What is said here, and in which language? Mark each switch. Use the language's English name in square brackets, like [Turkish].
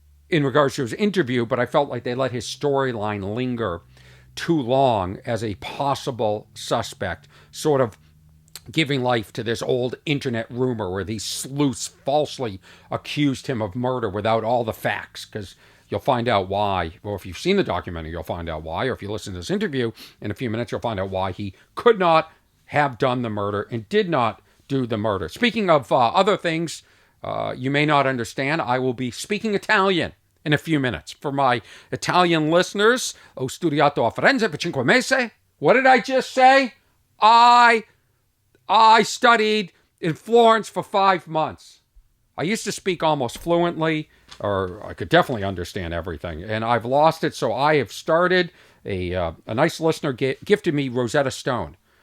[English] in regards to his interview, but I felt like they let his storyline linger too long as a possible suspect, sort of giving life to this old internet rumor where these sleuths falsely accused him of murder without all the facts, because you'll find out why. Well, if you've seen the documentary, you'll find out why, or if you listen to this interview in a few minutes, you'll find out why he could not have done the murder and did not do the murder. Speaking of other things you may not understand, I will be speaking Italian in a few minutes. For my Italian listeners, [Italian] ho studiato a Firenze per 5 mesi. [English] What did I just say? I studied in Florence for 5 months. I used to speak almost fluently, or I could definitely understand everything, and I've lost it, so I have started a nice listener gifted me Rosetta Stone.